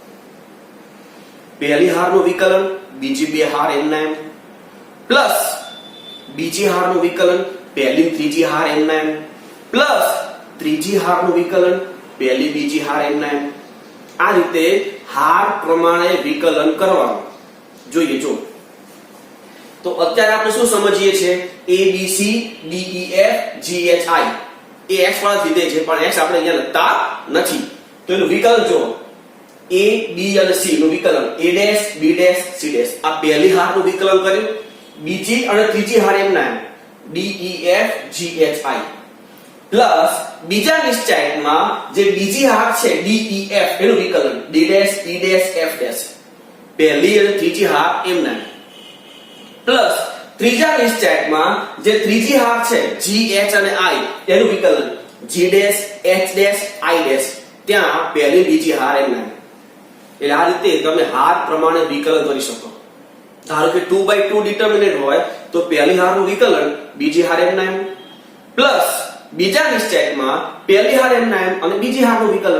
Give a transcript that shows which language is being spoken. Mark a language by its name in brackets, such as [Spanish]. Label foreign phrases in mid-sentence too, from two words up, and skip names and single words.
[Gujarati] પહેલી હારનું વિકલન બીજી બે હાર એમના એમ, પ્લસ બીજી હારનું વિકલન પહેલી ત્રીજી હાર એમના એમ, પ્લસ ત્રીજી હારનું વિકલન પહેલી બીજી હાર એમના એમ. આ રીતે હાર પ્રમાણે વિકલન કરવાનું. જોઈએ જો. તો અત્યારે આપણે શું સમજીએ છીએ? a b c d e f g h i એ x વાળા વિધેય છે પણ x આપણે અહીંયા લખતા નથી. તો એનું વિકલન જો a b અને c નું વિકલન a' b' c'. આ પહેલી હારનું વિકલન કર્યું, બીજી અને ત્રીજી હાર એમના એમ d e f g h i, પ્લસ બીજા નિશ્ચાયકમાં જે બીજી હાર છે d e f એનું વિકલન d' e' f'. પહેલી અને ત્રીજી હાર એમના એમ, પ્લસ ત્રીજા નિશ્ચાયકમાં જે ત્રીજી હાર છે g h અને i એનું વિકલન g' h' i'. ત્યાં પહેલી બીજી હાર એમના. એટલે આ રીતે તમે હાર પ્રમાણે વિકલન કરી શકો. ધારો કે 2/2 ડિટર્મિનન્ટ હોય તો પહેલી હારનું વિકલન બીજી હાર એમના એમ, પ્લસ બીજા નિશ્ચાયકમાં પહેલી હાર એમના એમ અને બીજી હારનું વિકલન.